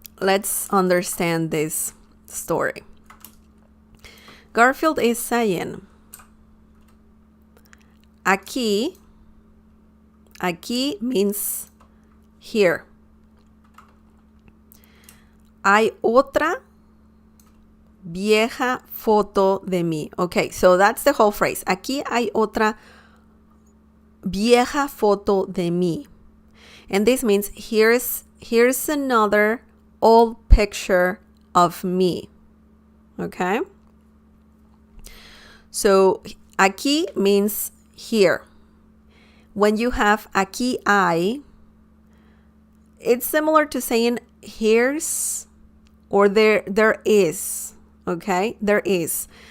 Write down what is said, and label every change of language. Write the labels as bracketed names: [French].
[English] Let's understand this story. Garfield is saying, aquí means here. [Spanish] Hay otra vieja foto de mí. [English] Okay, so that's the whole phrase. [Spanish] Aquí hay otra vieja foto de mí. [English] And this means here's another old picture of me. Okay? So aquí means here. When you have aquí hay, it's similar to saying here's or there is. Okay? There is.